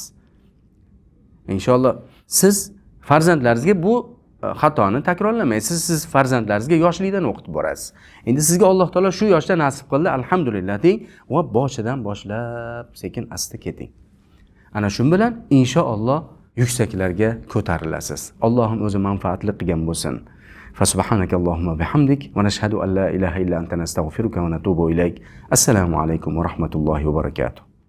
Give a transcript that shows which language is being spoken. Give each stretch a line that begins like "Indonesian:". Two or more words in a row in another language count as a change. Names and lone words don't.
Uzbek: Inshaalloh siz farzandlaringizga bu xatoni takrorlamaysiz. Siz farzandlaringizga yoshlikdan o'qitib borasiz. Endi sizga
Arabic: الله تعالى
Uzbek: shu yoshda nasib qildi, alhamdulillah deng va boshidan boshlab sekin asta keting. Ana shu bilan inshaalloh yuksaklarga ko'tarilasiz. Allohim o'zi manfaatli qilgan bo'lsin.
Arabic: فسبحانك اللهم بحمدك ونشهد أن لا إله إلا أنت نستغفرك ونتوب إليك. السلام عليكم ورحمة الله وبركاته.